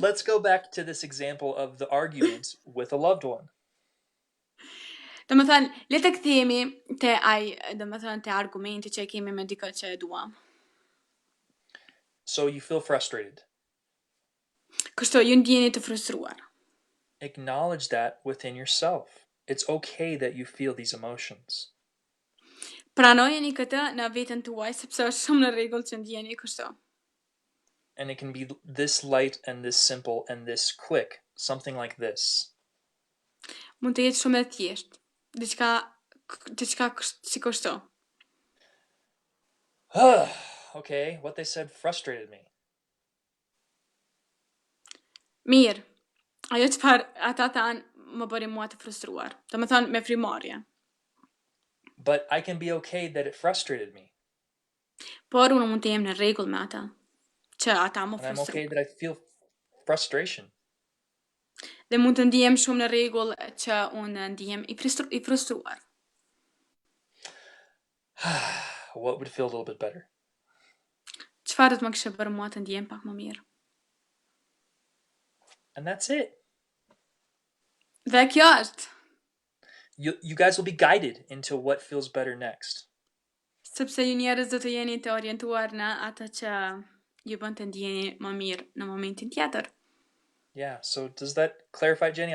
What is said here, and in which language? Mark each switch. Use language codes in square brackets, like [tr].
[en] Let's go back to this example of the argument with a loved one. [sq] Domethënë, le të kthehemi te te argumenti që kemi me dikë që e duam. [en] So you feel frustrated. [sq] Kështu ju ndjeni të frustruar. [en] Acknowledge that within yourself. It's okay that you feel these emotions. [sq] Pranojeni këtë në veten tuaj sepse është shumë në rregull që ndjeni kështu. [en] And it can be this light and this simple and this quick, something like this. [sq] Mund të jetë shumë e thjeshtë. Diçka si kështu. [en] Okay, what they said frustrated me. [sq] Mirë. Ajo çfarë ata thanë më bëri mua të frustruar. Domethënë me frymëmarrje. [en] But I can be okay that it frustrated me. [sq] Por unë mund të jem në rregull me ata. Që ata më [en] And I'm [sq] frustrojnë. [en] okay that I feel frustration. [sq] Dhe mund të ndihem shumë në rregull që unë ndihem i frustruar. [en] What would feel a little bit better? [sq] Çfarë do të më kishte bërë mua të ndihem pak më mirë? [en] And that's it. [sq] Dhe kjo është. [en] You guys will be guided into what feels better next. [sq] Sepse ju njerëz do të jeni të orientuar në atë që ju bën të ndjeni më mirë në momentin tjetër. [en] Yeah, so does that clarify, Jenny?